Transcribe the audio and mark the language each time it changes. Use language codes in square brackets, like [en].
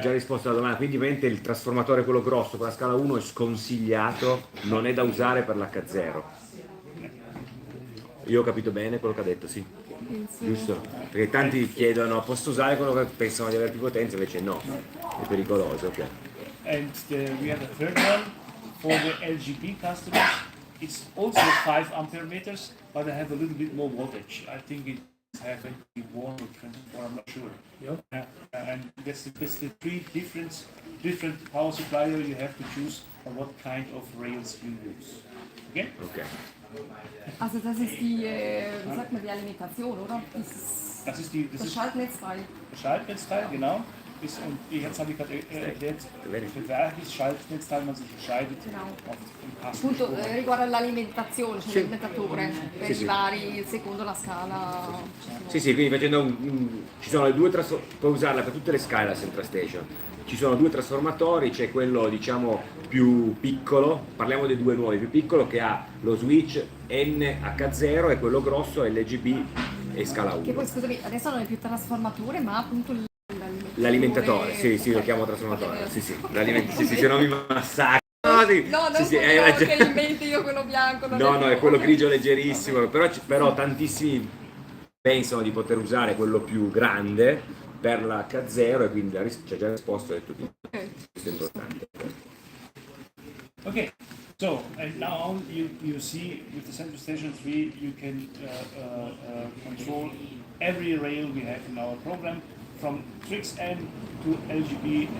[it] già risposto alla domanda, quindi ovviamente il trasformatore quello grosso con la scala 1 è sconsigliato, non è da usare per l'H0. Io ho capito bene quello che ha detto, sì. Giusto? Perché tanti chiedono, posso usare quello che pensano di avere più potenza, invece no, è pericoloso, ok. [en] And we have a third one for the LGB customers. It's also 5 ampere meters, but I have a little bit more voltage. I think it has 21 or 24, I'm not sure. And that's the 3 different power supplier you have to choose on what kind of rails you use. Okay? Ok. [de] Also das ist die, wie sagt man, die Alimentation, oder? Das ist Das Schaltnetzteil. Schaltnetzteil, genau. Und jetzt habe ich gerade erklärt, für welches Schaltnetzteil man sich entscheidet Genau. auf dem Kasten. [it] Appunto riguarda l'alimentazione, cioè l'alimentatore per Sì, i vari, secondo la scala. Sì, sì, quindi facendo ci sono le due puoi usarla per tutte le scale la Central Station. Ci sono 2 trasformatori, c'è quello diciamo più piccolo, parliamo dei 2 nuovi, più piccolo che ha lo switch NH0 e quello grosso LGB e scala 1. Che poi scusami, adesso non è più trasformatore, ma appunto L'alimentatore, sì, sì, lo Ok. chiamo trasformatore, sì, sì, sì, sì, se no mi massacro. No, sì, No, non sì, sì, quello ragione. che in mente io quello bianco. non No, no, è più- quello ok. grigio leggerissimo, però tantissimi pensano di poter usare quello più grande per la H0 e quindi c'è già risposto, ho detto che questo è importante. [en] Okay, so and now you see with the Central Station 3 you can control every rail we have in our program from Trix N to LGB.